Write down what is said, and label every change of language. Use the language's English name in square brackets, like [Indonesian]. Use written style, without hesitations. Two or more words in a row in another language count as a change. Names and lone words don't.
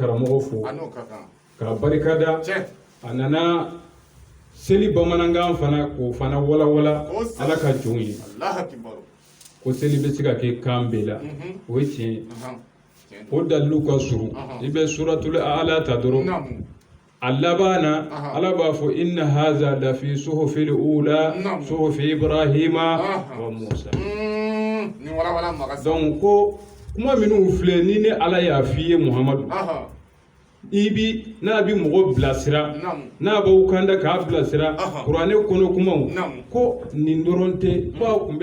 [Bambara] karamɔgɔ fo k'a barikada a nana seli bamanankan fana k'o fana walawala ala ka jɔnw ye ko seli bɛ se ka kɛ kan bɛɛ la o ye tiɲɛ ye o dalilu ka surun i bɛ suratul A'la ta dɔrɔn a laban na ala b'a fɔ [Arabic] إن هذا لفي الصحف الأولى صحف إبراهيم وموسى [Bambara] donc ko kuma minnu filɛ ni ne ala y'a f'i ye Muhamadu n'a bi mɔgɔ bilasira n'a b'aw kanda k'a bilasira kuranɛ kɔnɔ kumaw ko nin dɔrɔn tɛ ko a kun